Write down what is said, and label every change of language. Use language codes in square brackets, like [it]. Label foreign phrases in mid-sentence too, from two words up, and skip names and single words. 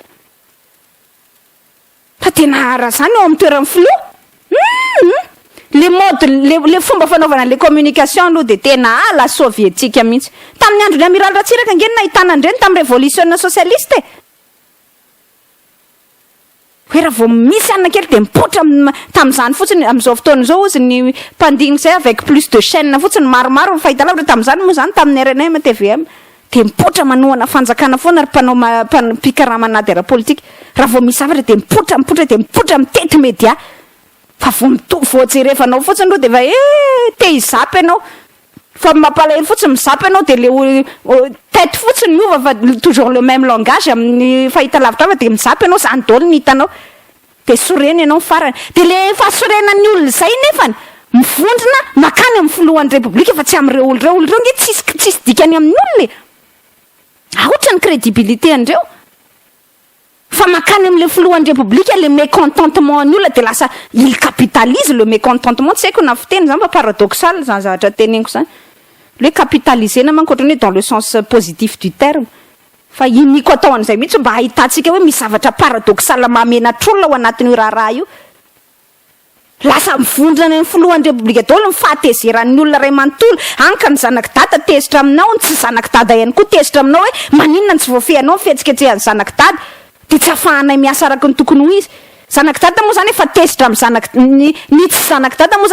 [mg] fa tena raha zany ao amin'ny toeran'ny filoha [fr] le mode [mg] le fomba fanaovana le communication aloha de tena [fr] la soviétique [mg] mihitsy tamin'ny andro ny amiral Ratsiraka nge nahitana andreny tamin'ny [fr] révolution socialiste [mg] hoe raha vao misy anna kely de mipotra tamin'izany fotsiny amin'izao fotoana zao ozy ny mpandigny zay [fr] avec plus de chaîne [mg] fotsiny maromaro fahitalavitra tamin'izany moa zany tamin'ny RNM TVM de mipotra manohana fanjakana foana ary mpanao mpikaramanady ara politika raha vao misy zavatra de mipotra mitety média fa vao jerevanao fotsiny ro de va te hizapy anao fa mampalahelo fotsiny mizapy anao de le tête fotsiny miova fa [fr] toujours le même langage [mg] amin'ny fahitalavitra fa de mizapy anao zany daholo ny hitanao de soreny anao farany de le fahasorenan'ny olona zay nefany mivondrona makany amin'ny filohan'ny repoblika fa tsy amin'ireo oloreo nge tsisy dikany amin'ny olona aotra ny crédibilité andreo fa makany am'le filohan'ny repoblika [fr] le mécontentement [mg] ny olona de lasa [fr] il capitalise le mécontentement [mg] tsy haiko na fiteny zany fa paradoxal zany zavatra teneniko zany le capitalisena manko ohatrany hoe [fr] dans le sens positif du terme [mg] fa iniko atao an'izay mihitsy mba ahitantsika hoe misy zavatra paradoxal mamenatr'olona ao anatin'io raharaha io lasa mivondrona ny filohan'ny repoblika daholo ny fahatezeran'ny olona ray manontolo anka ny zanaky dada tezitra aminao ny tsy zanaky dada ihany koa tezitra aminao hoe maninona ny tsy voafehanao fihetsiketrehany zanaky dada de tsy afahanay miasa araky ny tokony ho izy zanaky dada moa zany efa tezitra amin'ny zanaky ny tsy zanaky dada moa